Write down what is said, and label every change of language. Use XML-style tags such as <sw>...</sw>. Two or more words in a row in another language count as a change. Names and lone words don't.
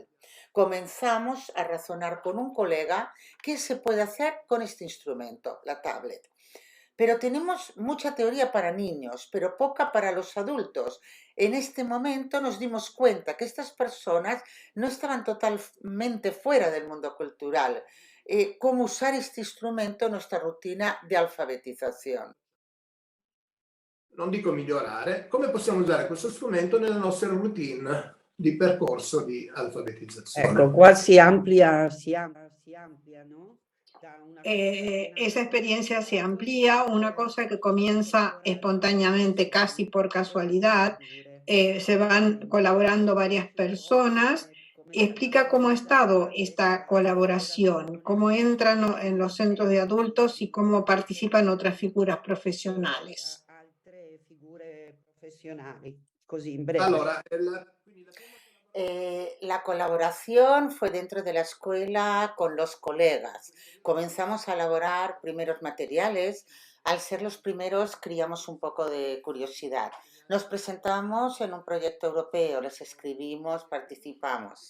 <es>Comenzamos a razonar con un colega qué se puede hacer con este instrumento, la tablet. pero tenemos mucha teoría para niños, pero poca para los adultos. En este momento nos dimos cuenta que estas personas no estaban totalmente fuera del mundo cultural. ¿Cómo usar este instrumento en nuestra rutina</es> <it>di alfabetizzazione? Non dico migliorare, come possiamo usare questo strumento nella nostra routine di percorso di alfabetizzazione? Ecco, qua si amplia, ¿no?</it> <es>Esa experiencia se amplía, una cosa que comienza espontáneamente, casi por casualidad, se van colaborando varias personas. Explica cómo ha estado esta colaboración, cómo entran en los centros de adultos y cómo participan otras figuras profesionales.</es> <it>Altre figure professionali, così in breve. Allora,</it> <es>La colaboración fue dentro de la escuela con los colegas. Comenzamos a elaborar primeros materiales. Al ser los primeros, criamos un poco de curiosidad. Nos presentamos en un proyecto europeo, les escribimos, participamos.</es>